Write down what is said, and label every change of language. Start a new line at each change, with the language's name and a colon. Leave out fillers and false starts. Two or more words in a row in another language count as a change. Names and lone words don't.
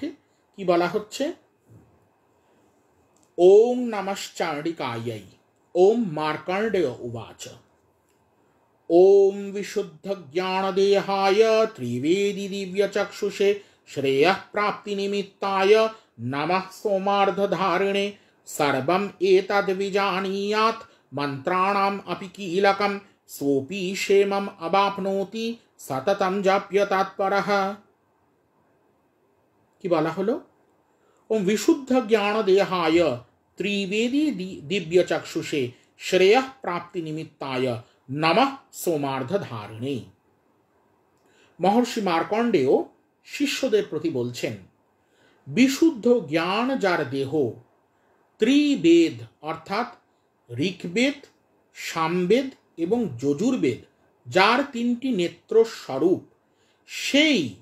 Bangla: কি বলা হচ্ছে?
Sanskrit: ওম নমশ্চাণ্ডিকাयै ওম মার্কণ্ডেয় উবাচ ওম বিশুদ্ধ জ্ঞানদেহায় ত্রিবেদী দিব্যচক্ষুষে শ্রেয়ঃ প্রাপ্তি নিমিত্তায় नमः सोमार्धधारिणे सर्वम् एतद् विजानीयात् मन्त्राणाम् अपि कीलकं सोऽपि क्षेमम् अवाप्नोति सततं जाप्य तत्परः।
Bangla: কি বলা হলো?
Sanskrit: ওম বিশুদ্ধ জ্ঞান দেহায় ত্রিবেদী দিব্য চক্ষুষে শ্রেয়ঃ প্রাপ্তি নিমিত্তায় নমঃ সোমার্ধধারিণে।
Bangla: মহর্ষি মার্কণ্ডেয় শিষ্যদের প্রতি বলছেন, বিশুদ্ধ জ্ঞান যার দেহ, ত্রিবেদ অর্থাৎ ঋগ্বেদ, সামবেদ এবং যজুর্বেদ যার তিনটি নেত্র স্বরূপ, সেই